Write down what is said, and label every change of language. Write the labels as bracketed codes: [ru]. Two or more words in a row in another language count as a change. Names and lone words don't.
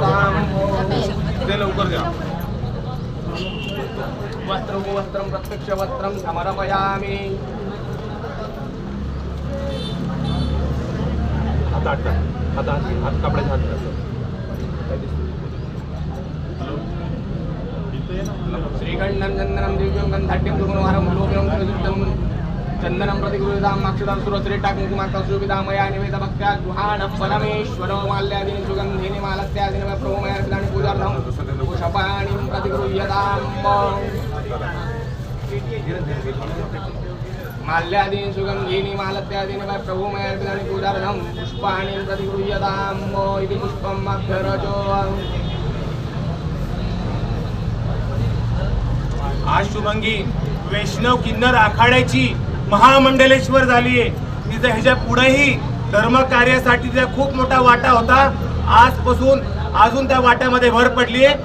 [mr] ते लवकर द्या. [sa] वस्त्रं प्रत्यक्ष वस्त्रं समर्पयामि. [mr] हात कापडाच्या हात [sa] श्रीगंधं चंदनं दिव्यं गंधाढ्यं गुरुवारं लोभ्यं प्रदुष्टं चंदनं प्रतिगृहीतां माक्षदां सुरश्रेष्ठा कुङ्कुमार्कं सुविधामया निवेदभक्त्या गुहाण परमेश्वरो माल्यादीनि सुगन्धीनि मालत्यादीनि वै प्रभुमयार्पितानि पूजार्थं पुष्पाणिं प्रतिगृह्यताम्. माल्यादीनि सुगन्धीनि मालत्यादीनि वै प्रभुमयार्पितानि पूजार्थं पुष्पाणिं प्रतिगृह्यताम्. इति पुष्पम् अभ्यरचो. [mr] आज शुभंगी वैष्णव किन्नर आखाड्याची महामंडलेश्वर झाली आहे. तिचं ह्याच्या पुढेही धर्म कार्यासाठी तिचा खूप मोठा वाटा होता. आजपासून अजून त्या वाट्यामध्ये भर पडली आहे.